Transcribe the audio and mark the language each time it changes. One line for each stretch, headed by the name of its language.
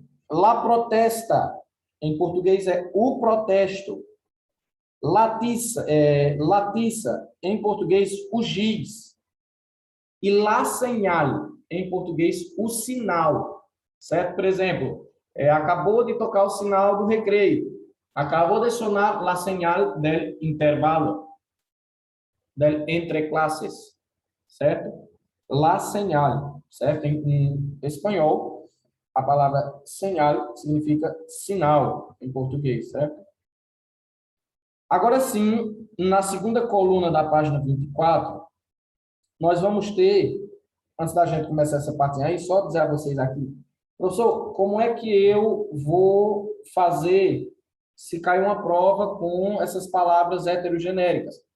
Spanish: La protesta,
Portuguese: em português é o protesto. Latiça, latiça, em português, o giz. E
Spanish: la señal,
Portuguese: em português, o sinal. Certo? Por exemplo, acabou de tocar o sinal do recreio. Acabou de
Spanish: sonar la señal del intervalo, del entre clases.
Portuguese: Certo?
Spanish: La señal.
Portuguese: Certo? Em espanhol, a palavra señal significa sinal, em português. Certo? Agora sim, na segunda coluna da página 24, nós vamos ter, antes da gente começar essa parte aí, só dizer a vocês aqui, professor, como é que eu vou fazer se cair uma prova com essas palavras heterogenéricas?